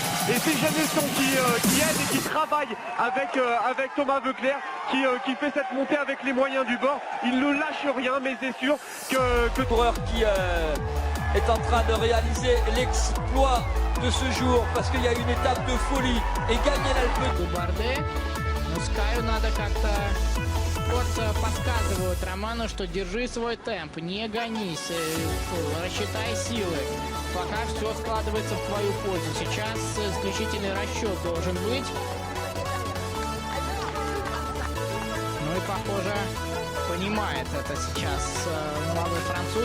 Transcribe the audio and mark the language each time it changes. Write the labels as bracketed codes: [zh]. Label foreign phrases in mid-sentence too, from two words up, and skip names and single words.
[fr] Et c'est Janusson qui aide et qui travaille avec Thomas Voeckler qui fait cette montée avec les moyens du bord. Il ne lâche rien, mais c'est sûr que Coureur qui est en train de réaliser l'exploit de ce jour parce qu'il y a une étape de folie et gagner l'Alpe. [ru] Барде, но Скаю надо как-то подсказывают Роману, что держи свой темп, не гонись, рассчитай силы. Пока все складывается в твою пользу. Сейчас исключительный расчет должен быть. Ну и похоже, понимает это сейчас молодой француз.